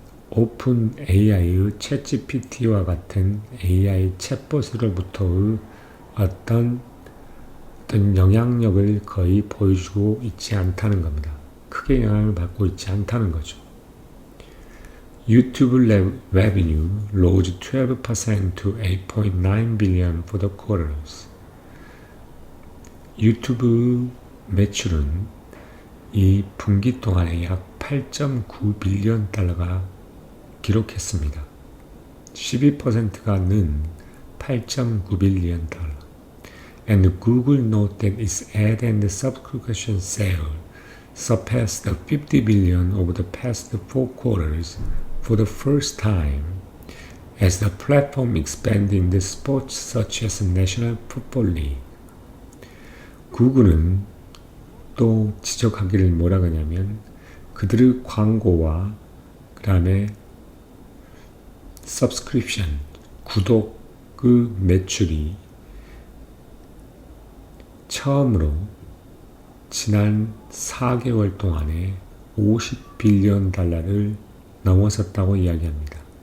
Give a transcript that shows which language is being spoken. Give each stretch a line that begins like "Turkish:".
Korean: 오픈 AI의 챗GPT와 같은 AI 챗봇으로부터의 어떤 영향력을 거의 보여주고 있지 않다는 겁니다. 크게 영향을 받고 있지 않다는 거죠.
English: YouTube revenue rose 12% to 8.9 billion for the quarters.
Korean: 유튜브 매출은 이 분기 동안에 약 8.9빌리언 달러가 기록했습니다. 12%가 는 8.9빌리언 달러.
English: And Google noted that its ad and subscription sales surpassed 50 billion over the past 4 quarters for the first time, as the platform expanded into sports such as National Football League.
Korean: 구글은 또 지적하기를 뭐라 하냐면 그들의 광고와 그 다음에 subscription, 구독의 매출이 처음으로 지난 4개월 동안에 50빌리언 달러를 넘어섰다고 이야기합니다.